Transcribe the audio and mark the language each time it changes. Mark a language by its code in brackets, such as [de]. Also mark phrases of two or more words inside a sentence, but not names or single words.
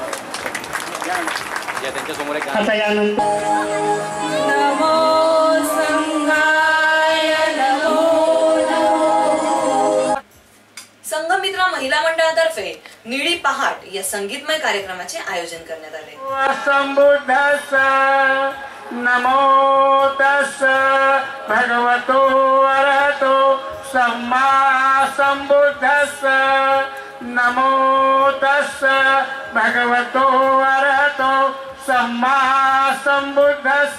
[mr] आता यानंतर संघमित्रा महिला मंडळातर्फे निळी पहाट या संगीतमय कार्यक्रमाचे आयोजन करण्यात आले. [pi] नमो तस्स भगवतो अरहतो सम्मा संबुद्धस्स. नमो तस्स भगवतो अरहतो सम्मा संबुद्धस्स.